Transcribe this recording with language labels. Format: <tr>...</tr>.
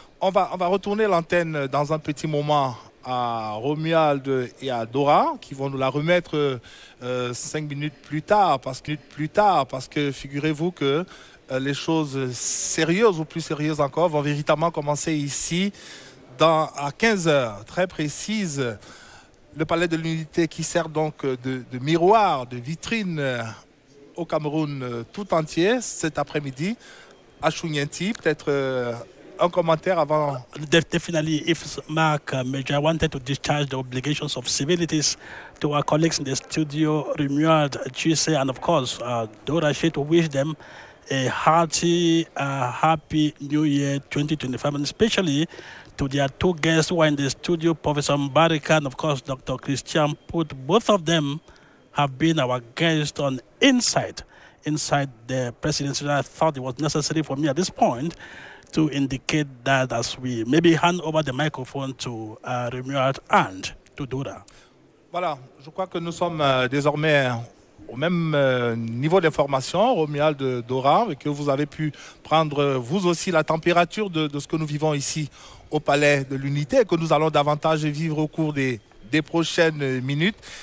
<fr>On va retourner l'antenne dans un petit moment à Romuald et à Dora qui vont nous la remettre 5 minutes plus tard parce que figurez-vous que les choses sérieuses ou plus sérieuses encore vont véritablement commencer ici à 15h, très précise. Le Palais de l'Unité qui sert donc de miroir, de vitrine au Cameroun tout entier cet après-midi. À Chounienti, peut-être un commentaire avant.</fr> <en>Definitely, if Mark Major wanted to discharge the obligations of civilities to our colleagues in the studio, Romuald, Chise, and of course, Dora She, to wish them a hearty, happy New Year 2025, and especially to their two guests who are in the studio, Professor Mbarika and of course Dr. Christian Put. Both of them have been our guests on Inside the Presidency. I thought it was necessary for me at this point to indicate that as we maybe hand over the microphone to Romuald and to Dora.</en> <fr>Voilà, je crois que nous sommes désormais au même niveau d'information, Romuald, Dora, et que vous avez pu prendre vous aussi la température de ce que nous vivons ici au Palais de l'Unité et que nous allons davantage vivre au cours des prochaines minutes.</fr>